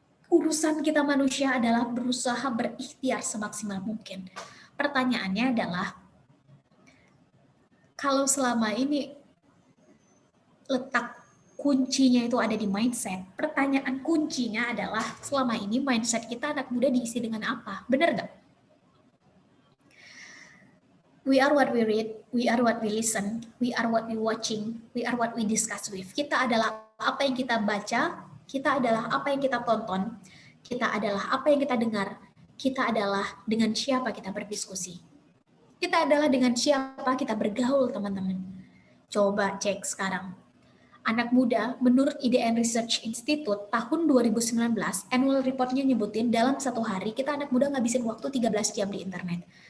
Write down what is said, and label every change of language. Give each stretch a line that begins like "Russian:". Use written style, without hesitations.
Indonesian: Urusan kita manusia adalah berusaha berikhtiar semaksimal mungkin. Pertanyaannya adalah, kalau selama ini letak kuncinya itu ada di mindset, pertanyaan kuncinya adalah selama ini mindset kita anak muda diisi dengan apa? Benar nggak?
English: We are what we read, we are what we listen, we are what we watching, we are what we discuss with.
Indonesian: Kita adalah apa yang kita baca, kita adalah apa yang kita tonton, kita adalah apa yang kita dengar, kita adalah dengan siapa kita berdiskusi. Kita adalah dengan siapa kita bergaul, teman-teman. Coba cek sekarang. Anak muda, menurut IDN Research Institute tahun 2019, annual report-nya nyebutin dalam satu hari kita anak muda ngabisin waktu 13 jam di internet.